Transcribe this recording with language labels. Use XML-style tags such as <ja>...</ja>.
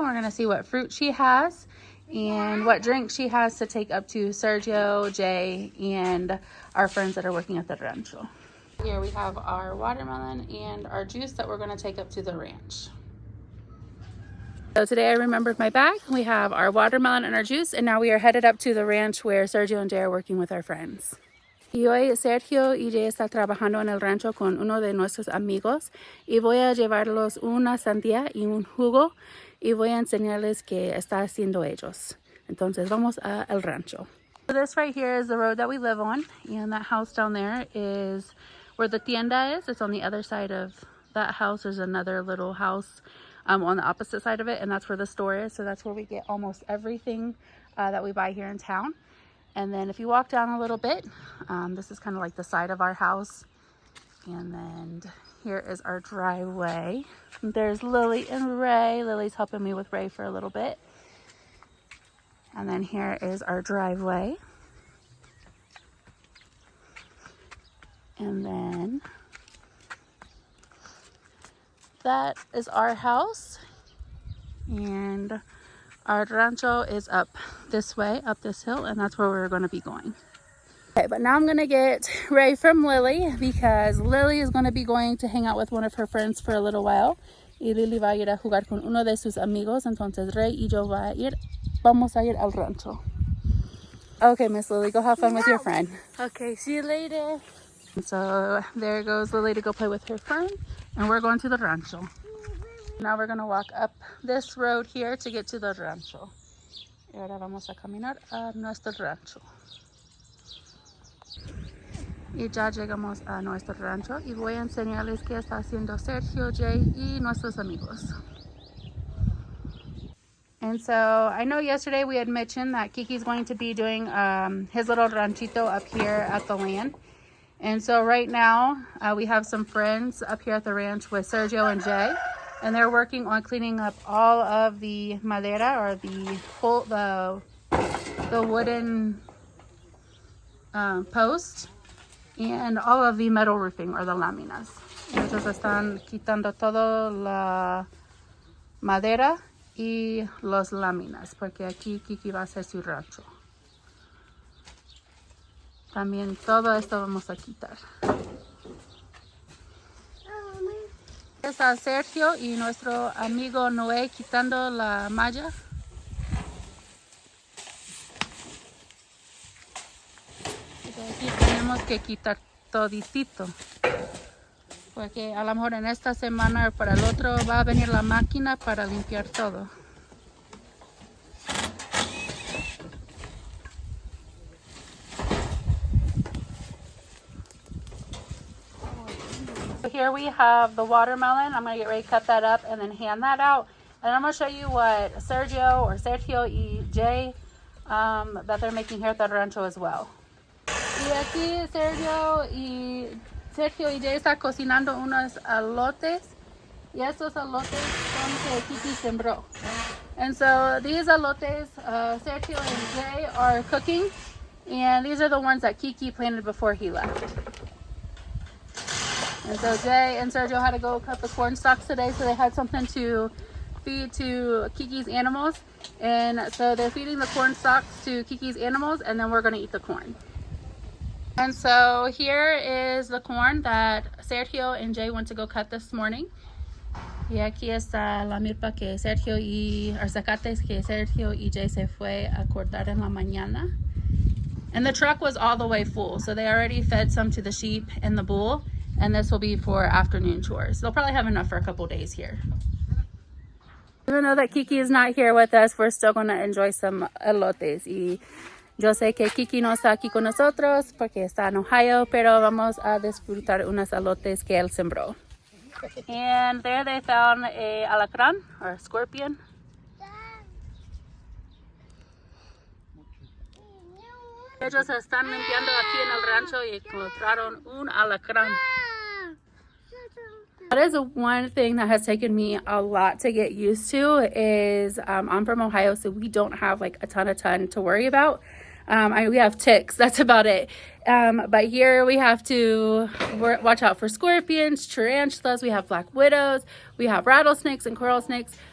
<en>We're going to see what fruit she has and what drink she has to take up to Sergio, Jay, and our friends that are working at the rancho. Here we have our watermelon and our juice that we're going to take up to the ranch. So today I remembered my bag. We have our watermelon and our juice, and now we are headed up to the ranch where Sergio and Jay are working with our friends.</en> <es>Y hoy Sergio y Jay están trabajando en el rancho con uno de nuestros amigos y voy a llevarlos una sandía y un jugo y voy a enseñarles qué está haciendo ellos. Entonces vamos al rancho.</es> <en>So this right here is the road that we live on, and that house down there is where the tienda is. It's on the other side of that house. There's another little house on the opposite side of it, and that's where the store is. So that's where we get almost everything that we buy here in town. And then if you walk down a little bit, this is kind of like the side of our house. And then here is our driveway. There's Lily and Ray. Lily's helping me with Ray for a little bit. And then here is our driveway. And then that is our house, and our rancho is up this way, up this hill, and that's where we're going to be going. Okay, but now I'm going to get Ray from Lily because Lily is going to be going to hang out with one of her friends for a little while.</en> <es>Y Lily va a ir a jugar con uno de sus amigos, entonces Ray y yo vamos a ir al rancho.</es> <en>Okay, Miss Lily, go have fun with your friend. Okay, see you later. So there goes Lily to go play with her friend, and we're going to the rancho. Now we're going to walk up this road here to get to the rancho.</en> <es>Y ahora vamos a caminar a nuestro rancho. Y ya llegamos a nuestro rancho y voy a enseñarles qué está haciendo Sergio, Jay y nuestros amigos.</es> <en>And so I know yesterday we had mentioned that Keke's going to be doing his little ranchito up here at the land. And so right now we have some friends up here at the ranch with Sergio and Jay, and they're working on cleaning up all of the madera, or the wooden posts, and all of the metal roofing, or the láminas.</en> <es>Ellos están quitando todo la madera y los láminas, porque aquí Keke va a hacer su rancho. También todo esto vamos a quitar. Está Sergio y nuestro amigo Noé quitando la malla. Aquí tenemos que quitar toditito, porque a lo mejor en esta semana o para el otro va a venir la máquina para limpiar todo.</es> <en>So here we have the watermelon. I'm going to get ready to cut that up and then hand that out. And I'm going to show you what Sergio y Jay that they're making here at the rancho as well.</en> <es>Y aquí Sergio y Jay están cocinando unos alotes. Y estos alotes son que Keke sembró.</es> <en>And so these alotes, Sergio and Jay are cooking. And these are the ones that Keke planted before he left. And so Jay and Sergio had to go cut the corn stalks today, so they had something to feed to Keke's animals. And so they're feeding the corn stalks to Keke's animals, and then we're going to eat the corn. And so here is the corn that Sergio and Jay went to go cut this morning.</en> <es>Y aquí está la milpa que Sergio y zacates que Sergio y Jay se fue a cortar en la mañana.</es> <en>And the truck was all the way full, so they already fed some to the sheep and the bull. And this will be for afternoon chores. They'll probably have enough for a couple days here. Even though that Keke is not here with us, we're still going to enjoy some elotes.</en> <es>Y yo sé que Keke no está aquí con nosotros porque está en Ohio, pero vamos a disfrutar unos elotes que él sembró.</es> <en>And there they found a alacrán, or a scorpion.</en> <es>Ellos están limpiando aquí en el rancho y encontraron un alacrán.</es> <en>That is one thing that has taken me a lot to get used to is I'm from Ohio, so we don't have like a ton to worry about. We have ticks, that's about it. But here we have to watch out for scorpions, tarantulas, we have black widows, we have rattlesnakes and coral snakes.</en>